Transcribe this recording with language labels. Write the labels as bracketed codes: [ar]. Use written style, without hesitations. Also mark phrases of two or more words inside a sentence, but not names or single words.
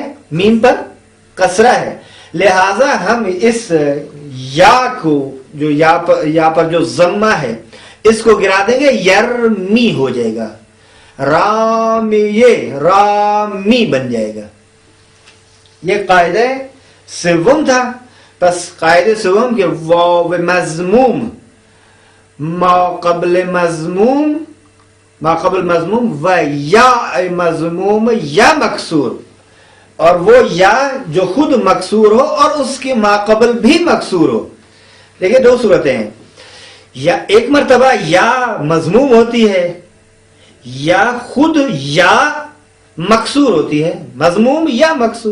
[ur] میم پر کسرہ ہے، لہذا ہم اس یا کو جو یا پر جو ضمہ ہے اس کو گرا دیں گے، یرمی ہو جائے گا، رامی بن جائے گا. یہ قاعدہ سوم تھا. پس قاعدہ سوم کے واو مضموم ما قبل مضموم و یا مضموم یا مکسور، اور وہ یا جو خود مکسور ہو اور اس کے ماقبل بھی مکسور ہو. دیکھیں دو صورتیں ہیں، یا ایک مرتبہ یا مضموم ہوتی ہے یا خود یا مکسور ہوتی ہے، مضموم یا مکسور.